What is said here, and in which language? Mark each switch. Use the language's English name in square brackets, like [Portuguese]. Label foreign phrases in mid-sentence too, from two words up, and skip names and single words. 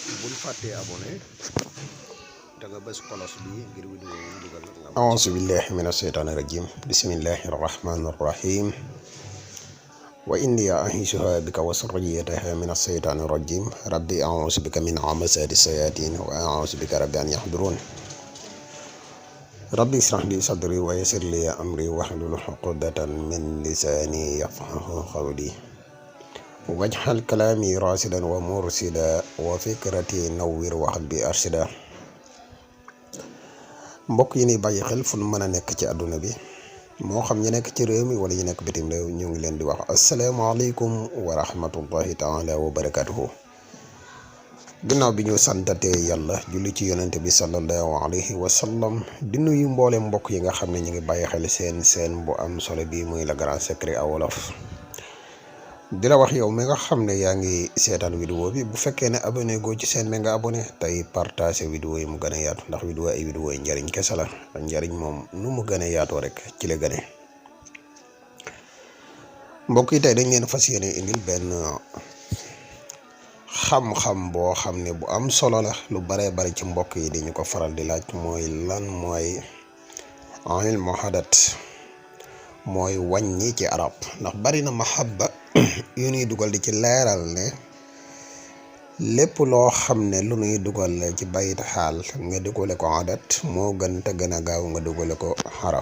[Wolof] bul fàttee abonné da nga bës kolos bi ngir vidéo yi dugal nga [Arabic] أعوذ بالله من الشيطان الرجيم بسم الله الرحمن الرحيم وإني أعيذها بك وذريتها من الشيطان الرجيم ربي أعوذ بك من همزات الشياطين وأعوذ بك رب أن يحضرون ربي اشرح لي صدري ويسر لي أمري واحلل عقدة من لساني يفقهوا قولي واجعل كلامي راشدا ومرشدا وفكرتي نوّر وقلبي أرشدا. [Wolof] mbokk yi ni bàyyi xel fu nu mën a nekk ci àdduna bi moo xam ñu nekk ci réew mi wala ñu nekk bitim réew ñu ngi leen di wax asalaamaaleykum [Arabic] ورحمة الله تعالى وبركاته. [Wolof] ginnaaw bi ñu santatee yàlla julli ci yonente bi [Arabic] صلى الله عليه وسلم [Wolof] di nuyu mboole mbokk yi nga xam ne ñu ngi bàyyi xel seen bu am solo bi muy [French] le grand secret à [Wolof] wolof. di la wax yow mi nga xam ne yaa ngi seetaan vidéo bi bu fekkee ne abonné goo ci seen mi nga abonné tey partagé vidéo yi mu gën a yaatu ndax vidéo yi njariñ kese la njariñ moom nu mu gën a yaatoo rek ci la gëne. mbokk yi tey dañ leen fas yéene indil benn xam-xam boo xam ne bu am solo la lu baree bari ci mbokk yi dañu ko faral di laaj mooy lan mooy ilmu adat mooy wàññi ci arab ndax bari na mahabba yu ñuy dugal di ci leeral ne lépp loo xam ne lu ñuy dugal ci bayit xaal nga dugale ko adat moo gën te gën a gaaw nga dugale ko xaraf.